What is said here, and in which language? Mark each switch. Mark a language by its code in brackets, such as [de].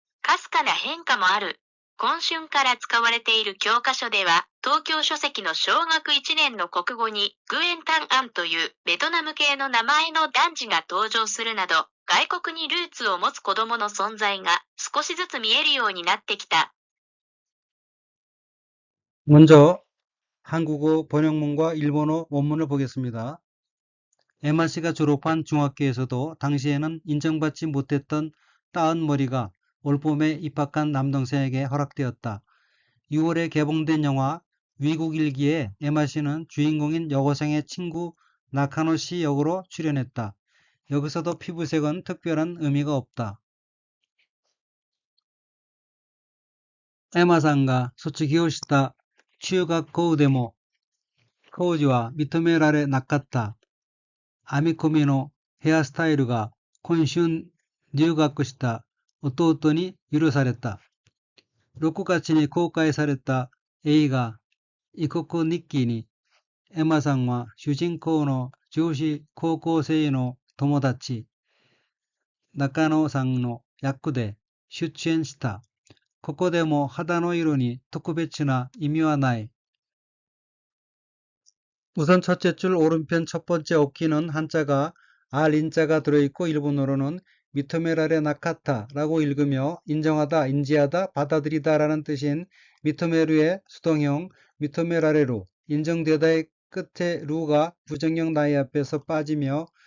[ja] かすかな変化もある。今春から使われている教科書では、東京書籍の小学1年の国語にグエンタンアンというベトナム系の名前の男児が登場するなど、外国にルーツを持つ子供の存在が少しずつ見えるようになってきた。 [ko] 먼저 한국어 번역문과 일본어 원문을 보겠습니다. 에마 씨가 졸업한 중학교에서도 당시에는 인정받지 못했던 따은 머리가 올봄에 입학한 남동생에게 허락되었다. 6월에 개봉된 영화 위국 일기에 에마 씨는 주인공인 여고생의 친구 나카노 씨 역으로 출연했다. 여기서도 피부색은 특별한 의미가 없다. [ja] 에마さんが卒業した中学校でも当時は認められなかった編み込みのヘアスタイルが今春留学した弟に許された。 6月に公開された映画異国日記にエマさんは主人公の女子高校生の友達中野さんの役で出演した。ここでも肌の色に特別な意味はない。 [ko] 우선 첫째 줄 오른편 첫 번째 어키는 한자가 알인자가 들어있고 일본어로는 미토메라레 나카타라고 읽으며 인정하다, 인지하다, 받아들이다 라는 뜻인 미토메루의 수동형 미토메라레루, 인정되다의 끝에 루가 부정형 나이 앞에서 빠지며